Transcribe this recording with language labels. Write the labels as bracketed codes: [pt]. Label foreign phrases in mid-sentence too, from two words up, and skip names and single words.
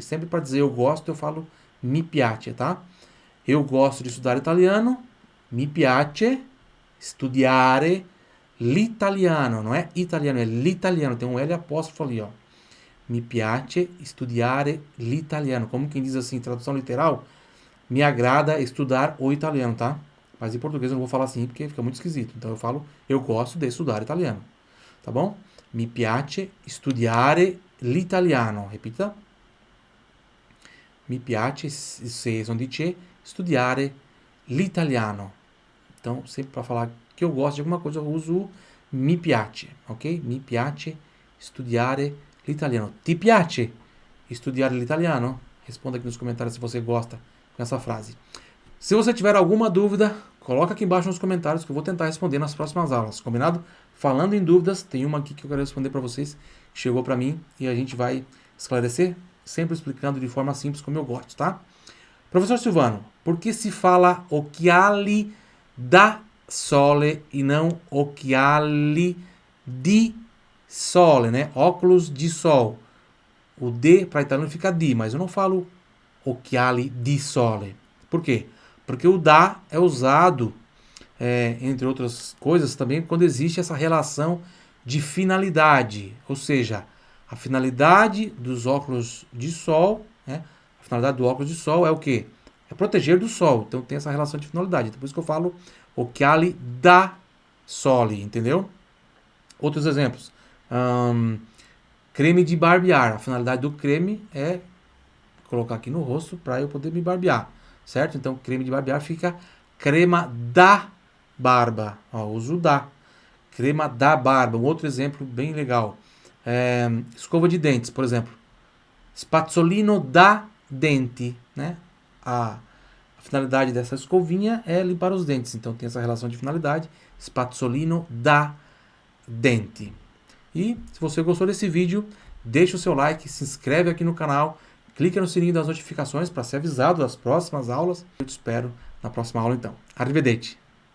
[pt] Sempre para dizer eu gosto, eu falo [it] mi piace, [pt] tá? Eu gosto de estudar italiano, [it] mi piace studiare l'italiano. [pt] Não é italiano, é l'italiano. Tem um L apóstrofo ali, ó. [it] Mi piace studiare l'italiano. [pt] Como quem diz assim, tradução literal, me agrada estudar o italiano, tá? Mas em português eu não vou falar assim porque fica muito esquisito. Então eu falo, eu gosto de estudar italiano. Tá bom? [it] Mi piace studiare l'italiano. [pt] Repita. [it] Mi piace, se non dice, studiare l'italiano. [pt] Então, sempre para falar que eu gosto de alguma coisa, eu uso o [it] mi piace. [pt] Ok? [it] Mi piace studiare l'italiano. Ti piace studiare l'italiano? [pt] Responda aqui nos comentários se você gosta com essa frase. Se você tiver alguma dúvida, coloca aqui embaixo nos comentários que eu vou tentar responder nas próximas aulas, combinado? Falando em dúvidas, tem uma aqui que eu quero responder para vocês, que chegou para mim e a gente vai esclarecer, sempre explicando de forma simples como eu gosto, tá? Professor Silvano, por que se fala [it] occhiali da sole [pt] e não [it] occhiali di sole, [pt] né? Óculos de sol. O D para italiano fica di, mas eu não falo [it] occhiali di sole. [pt] Por quê? Porque o da é usado, entre outras coisas, também quando existe essa relação de finalidade. Ou seja, a finalidade dos óculos de sol, né? A finalidade do óculos de sol é o quê? É proteger do sol. Então tem essa relação de finalidade. Então, por isso que eu falo [it] occhiali da sole, [pt] entendeu? Outros exemplos. Creme de barbear. A finalidade do creme é colocar aqui no rosto para eu poder me barbear. Certo? Então, creme de barbear fica [it] crema da barba. [pt] Ó, uso da. [it] Crema da barba. [pt] Um outro exemplo bem legal. Escova de dentes, por exemplo. [it] Spazzolino da denti. [pt] Né? A finalidade dessa escovinha é limpar os dentes. Então, tem essa relação de finalidade. [it] Spazzolino da denti. [pt] E, se você gostou desse vídeo, deixa o seu like, se inscreve aqui no canal. Clique no sininho das notificações para ser avisado das próximas aulas. Eu te espero na próxima aula então. [it] Arrivederci!